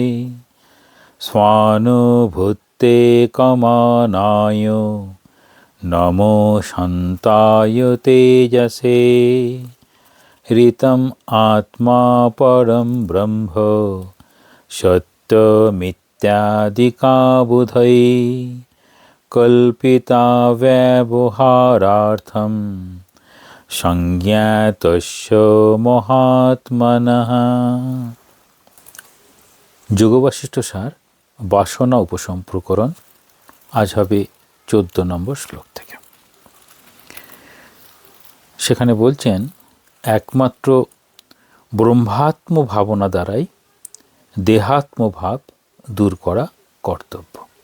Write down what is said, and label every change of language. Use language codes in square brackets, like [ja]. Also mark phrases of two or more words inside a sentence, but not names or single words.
[sa] स्वानुभूते कमानाय नमो शान्ताय तेजसे ऋतम् आत्मा परं ब्रह्म सत्यमित्यादिका बुधै कल्पिता व्यवहारार्थं संज्ञातस्य महात्मनः। [bn] যোগবাশিষ্ঠ সার বাসনা উপসম্প্রকরণ। আজ হবে 14 নম্বর শ্লোক থেকে। সেখানে বলছেন, একমাত্র ব্রহ্মাত্ম ভাবনা দ্বারাই দেহাত্মভাব দূর করা কর্তব্য।